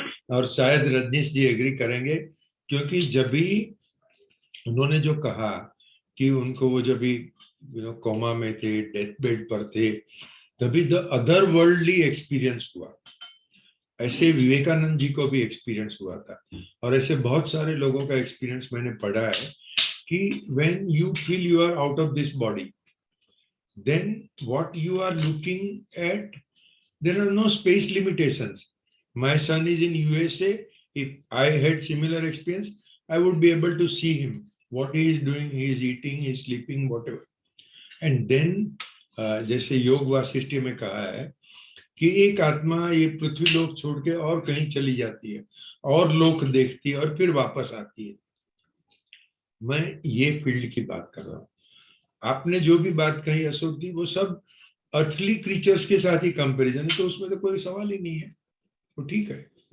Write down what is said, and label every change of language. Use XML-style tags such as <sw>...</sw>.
<hi>और शायद रजनीश जी एग्री करेंगे क्योंकि जब भी उन्होंने जो कहा कि उनको वो जब भी कोमा में थे, डेथ बेड पर थे, तभी</hi> <en>the other worldly experience</en> <hi>हुआ। ऐसे विवेकानंद जी को भी एक्सपीरियंस हुआ था और ऐसे बहुत सारे लोगों का एक्सपीरियंस मैंने पढ़ा है कि</hi> <en>when you feel you are out of this body, then what you are looking at, there are no space limitations. My son is in USA. If I had similar experience, I would be able to see him, what he is doing, he is eating, he is sleeping, whatever. And then</en> <hi>जैसे योग वासिष्ठ में कहा है कि एक आत्मा ये पृथ्वी लोक छोड़ के और कहीं चली जाती है और लोक देखती है और फिर वापस आती है। मैं ये फील्ड की बात कर रहा हूँ। आपने जो भी बात कही अशोक जी वो सब अर्थली क्रीचर्स के साथ ही कंपैरिजन है, तो उसमें तो कोई सवाल ही नहीं है, तो ठीक है।</hi>